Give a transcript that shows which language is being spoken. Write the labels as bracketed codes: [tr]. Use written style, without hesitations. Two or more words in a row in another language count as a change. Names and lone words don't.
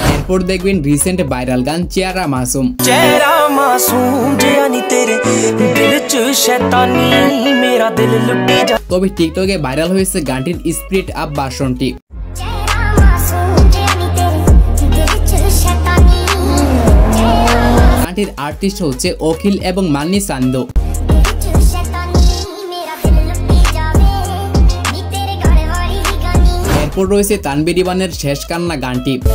[bn] এরপর দেখবেন রিসেন্ট ভাইরাল গান চেহারা মাসুম। [pa] ਚਿਹਰਾ ਮਾਸੂਮ ਜਿਆਨੀ ਤੇਰੇ ਦਿਲ ਚ ਸ਼ੈਤਾਨੀ ਮੇਰਾ ਦਿਲ ਲੁੱਟੀ ਜਾ। [bn] তবে টিকটকে ভাইরাল হয়েছে গানটির [en] speed up [bn] ভার্সনটি। গানটির আর্টিস্ট হচ্ছে অখিল এবং মান্নি সান্দো। এরপর রয়েছে তানভীর ইমানের শেষ কান্না গানটি।